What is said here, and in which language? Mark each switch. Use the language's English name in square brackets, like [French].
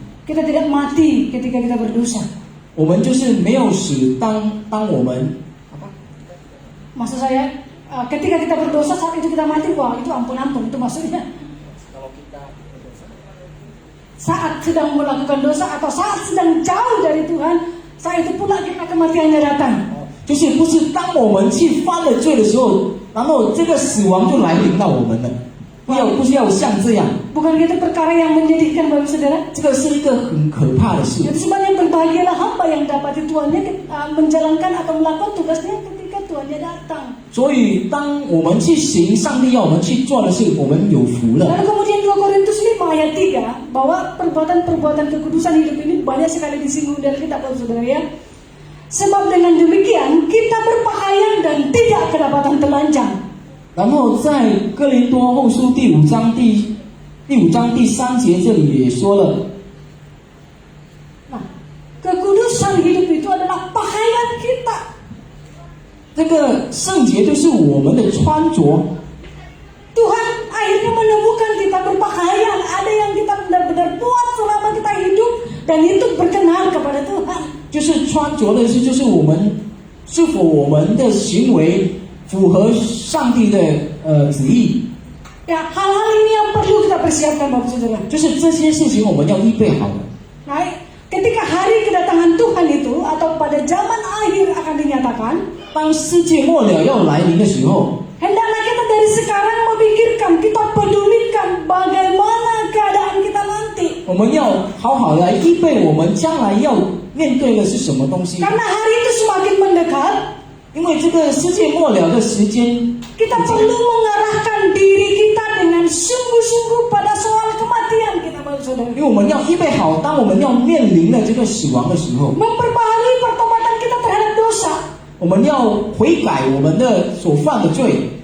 [Indonesian] Kita tidak mati ketika kita berdosa. [Chinese] 我们就是没有死，当我们 [Indonesian] Maksud saya, ketika kita berdosa saat itu kita mati, wah itu ampun-ampun, itu maksudnya. Saat sedang melakukan dosa atau saat sedang jauh dari Tuhan, saat itu pula kita kematiannya datang. [Chinese] 就是不是当我们去犯了罪的时候，然后这个死亡就来临到我们了，不是要像这样， [Indonesian] Bukan itu perkara yang menjadikan Bapak Saudara. [Chinese] 这个是一个很可怕的事。 [Indonesian] Jadi sebenarnya berbahagialah hamba yang dapati Tuhannya menjalankan atau melakukan tugasnya ketika Tuhannya datang. [Chinese] 所以当我们去行上帝要我们去做的事，我们有福了。 [Indonesian] Lalu kemudian 2 Korintus 5 ayat 3 bahwa perbuatan-perbuatan kekudusan hidup ini banyak sekali disinggung dalam kitab Bapak Saudara ya. Sebab dengan demikian kita berpakaian dan tidak kedapatan telanjang. [Chinese] 然后在哥林多后书第5章第3节这里也说了， [Indonesian] Nah, kekudusan hidup itu adalah pakaian kita. [Chinese] 这个圣洁就是我们的穿着。 [Indonesian] Tuhan akhirnya menemukan kita berpakaian. Ada yang kita benar-benar buat selama kita hidup dan itu berkenan kepada Tuhan. [Chinese] 就是穿着的是，就是我们是否我们的行为符合上帝的旨意， [Indonesian] Ya, hal-hal ini yang perlu kita persiapkan Bapak Saudara. [Chinese] 就是这些事情我们要预备好的。 [Indonesian] Nah, ketika hari kedatangan Tuhan itu atau pada zaman akhir akan dinyatakan, [Chinese] 当世界末了要来临的时候， [Indonesian] hendaklah kita dari sekarang memikirkan, kita pedulikan bagaimana keadaan kita nanti. [Chinese] 我们要好好来预备我们将来要面对的是什么东西。 [Indonesian] Karena hari itu semakin mendekat, [Chinese] 因为这个世界末了的时间， [Indonesian] kita perlu mengarahkan diri kita dengan sungguh-sungguh pada soal kematian kita, Bapak Saudara. [Chinese] 因为我们要预备好，当我们要面临了这个死亡的时候， [Indonesian] Memperbaharui pertobatan kita terhadap dosa. [Chinese] 我们要悔改我们的所犯的罪。